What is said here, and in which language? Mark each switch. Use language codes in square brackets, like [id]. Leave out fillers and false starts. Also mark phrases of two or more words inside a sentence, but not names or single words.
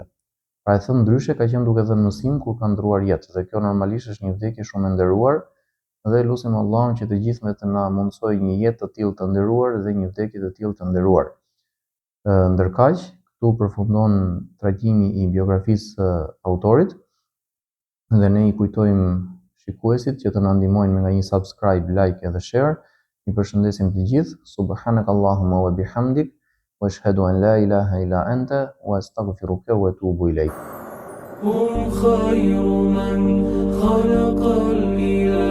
[sq] Pra e thënë ndryshe, ka qenë duke dhënë mësim kur ka ndruar jetë, dhe kjo normalisht është një vdekje shumë e nderuar, dhe lutim Allahun që të gjithëve të na mundsoj një jetë të tillë të nderuar dhe një vdekje të tillë të nderuar. Ndërkaq, këtu përfundon trajtimi I biografisë së autorit, dhe ne I kujtojmë shikuesit që të na ndihmojnë nga një [en] subscribe, like [sq] edhe share. Ju përshëndesim të gjithë. [ar] سبحانك اللهم وبحمدك وأشهد أن لا إله إلا أنت وأستغفرك وأتوب إليك. هم خير من خلق الإله